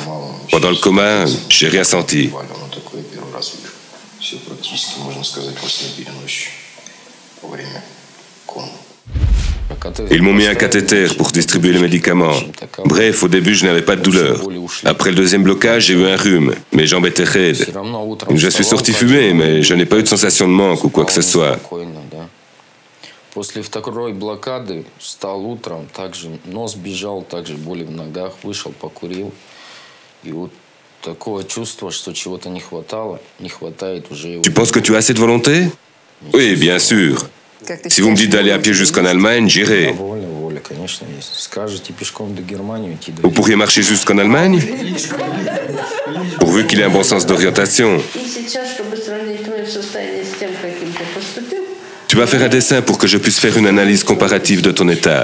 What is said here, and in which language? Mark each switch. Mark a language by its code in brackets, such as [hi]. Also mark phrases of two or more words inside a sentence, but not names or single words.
[fr] Pendant le coma, j'ai rien senti. Ils m'ont mis un cathéter pour distribuer les médicaments. Bref, au début, je n'avais pas de douleur. Après le deuxième blocage, j'ai eu un rhume. Mes jambes étaient raides. Je suis sorti fumer, mais je n'ai pas eu de sensation de manque ou quoi que ce soit. [ru] После второй блокады встал утром, также нос бежал, также боли в ногах, вышел, покурил. И вот такое чувство, что чего-то не хватало, не хватает уже. [fr] Tu penses que tu as assez de volonté? Oui, bien sûr. Si vous me dites d'aller à pied jusqu'en Allemagne, j'irai. Vous pourriez marcher jusqu'en Allemagne? Pourvu qu'il ait un bon sens d'orientation. Tu vas faire un dessin pour que je puisse faire une analyse comparative de ton état.